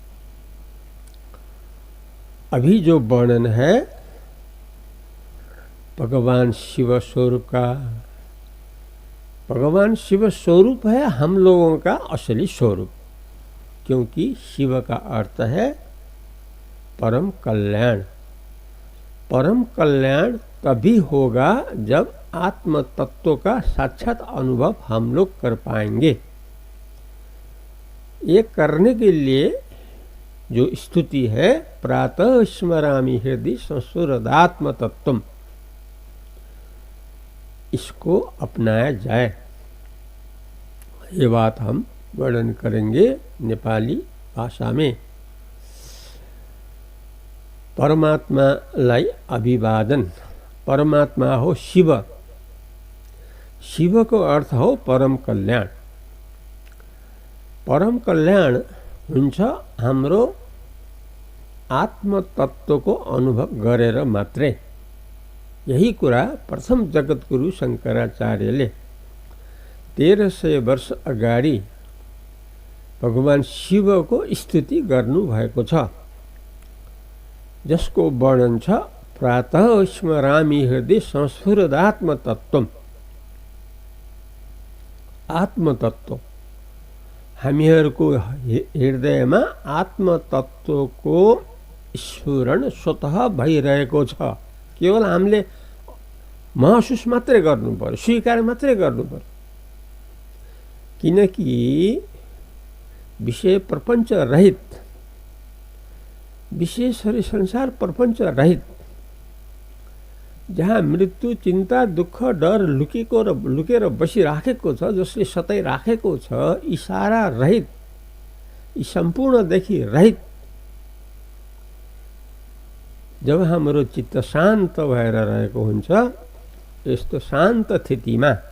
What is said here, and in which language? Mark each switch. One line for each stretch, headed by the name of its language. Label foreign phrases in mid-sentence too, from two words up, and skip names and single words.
Hindi: अभी जो वर्णन है भगवान शिव स्वरूप का, भगवान शिव स्वरूप है हम लोगों का असली स्वरूप, क्योंकि शिव का अर्थ है परम कल्याण। परम कल्याण तभी होगा जब आत्म तत्व का साक्षात अनुभव हम लोग कर पाएंगे। ये करने के लिए जो स्तुति है
Sanskrit: प्रातः स्मरामि हृदि संस्फुरदात्म तत्वम्,
Hindi: इसको अपनाया जाए। ये बात हम वर्णन करेंगे नेपाली भाषा में।
Nepali: परमात्मालाई अभिवादन। परमात्मा हो शिव, शिव को अर्थ हो परम कल्याण। परम कल्याण हुन्छ हाम्रो आत्म तत्व को अनुभव गरेर मात्रै। यही कुरा प्रथम जगतगुरु शंकराचार्यले 1300 वर्ष अगाडि भगवान शिवको स्तुति गर्नुभएको छ, जसको वर्णन छ
Sanskrit: प्रातः स्मरामि हृदि संस्फुरदात्म तत्वम्।
Nepali: आत्म तत्व हामीहरूको हृदयमा आत्म तत्वको स्फुरण स्वतः भइरहेको छ। केवल हामीले महसुस मात्रै गर्नु पर्यो, स्वीकार मात्रै गर्नु पर्यो। किनकि विषय प्रपंच रहित, विशेषरी संसार प्रपंच रहित, जहाँ मृत्यु चिंता दुख डर लुकेर बसिराखेको छ, जसले सताइराखेको छ, इशारा रहित, यी सम्पूर्णदेखि रहित जब हाम्रो चित्त शान्त भएर रहेको हुन्छ, यस्तो शान्त स्थितिमा